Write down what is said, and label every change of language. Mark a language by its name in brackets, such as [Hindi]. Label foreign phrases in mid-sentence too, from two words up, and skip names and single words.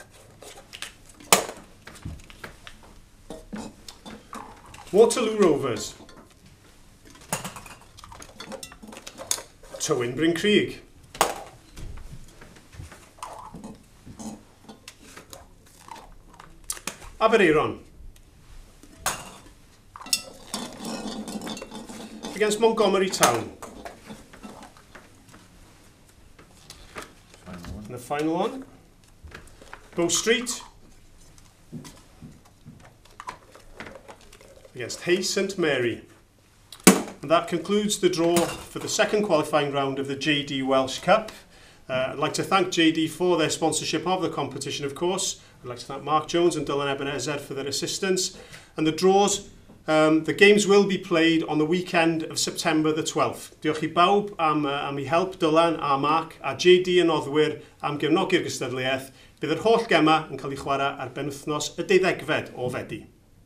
[English] Waterloo Rovers. Tywyn Bryn Crug. Aberaeron. Against Montgomery Town. And the final one. Bow Street. Against Hay St Mary. And that concludes the draw for the second qualifying round of the JD Welsh Cup. I'd like to thank JD for their sponsorship of the competition, of course. I'd like to thank Mark Jones and Dylan Ebenezer for their assistance. And the draws, the games will be played on the weekend of September the 12th. [Welsh] Diolch I bawb am I help Dylan a Mark a JD yn oddwyr am gefnogi'r gystadleuaeth. Bydd yr holl gema yn cael eu chwarae ar benwythnos y 12fed o Fedi.